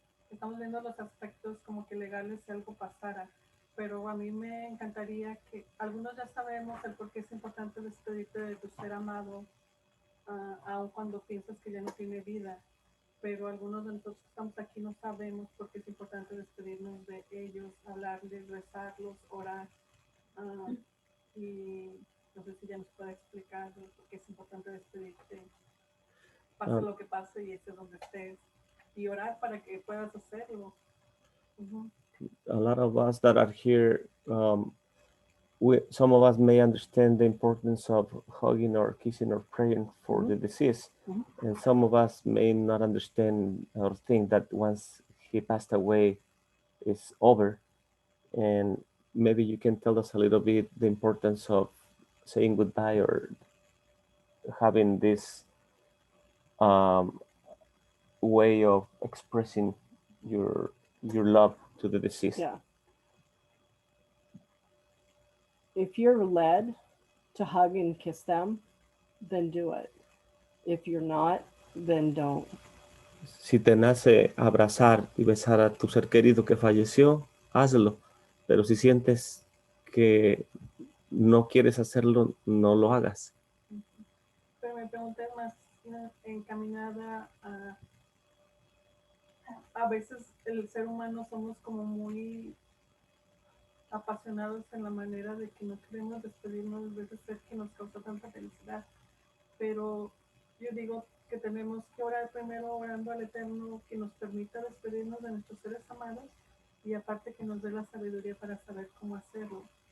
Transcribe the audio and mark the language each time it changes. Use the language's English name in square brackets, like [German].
[Spanish] Estamos viendo los aspectos como que legales si algo pasara, pero a mí me encantaría que algunos ya sabemos el por qué es importante despedirte de tu ser amado, aun cuando piensas que ya no tiene vida, pero algunos de nosotros que estamos aquí no sabemos por qué es importante despedirnos de ellos, hablarles, rezarlos, orar, y no sé si ya nos puede explicar por qué es importante despedirte, pase lo que pase y estés donde estés, y orar para que puedas hacerlo. [English] A lot of us that are here, some of us may understand the importance of hugging or kissing or praying for the deceased, and some of us may not understand or think that once he passed away, it's over. And maybe you can tell us a little bit the importance of saying goodbye or having this way of expressing your love to the deceased. Yeah. If you're led to hug and kiss them, then do it. If you're not, then don't. [Spanish] Si te nace abrazar y besar a tu ser querido que falleció, hazlo. Pero si sientes que no quieres hacerlo, no lo hagas. Pero mi pregunta es más encaminada a veces el ser humano somos como muy apasionados en la manera de que no queremos despedirnos de ese ser que nos causa tanta felicidad, pero yo digo que tenemos que orar primero orando al Eterno que nos permita despedirnos de nuestros seres amados y aparte que nos dé la sabiduría para saber cómo hacerlo.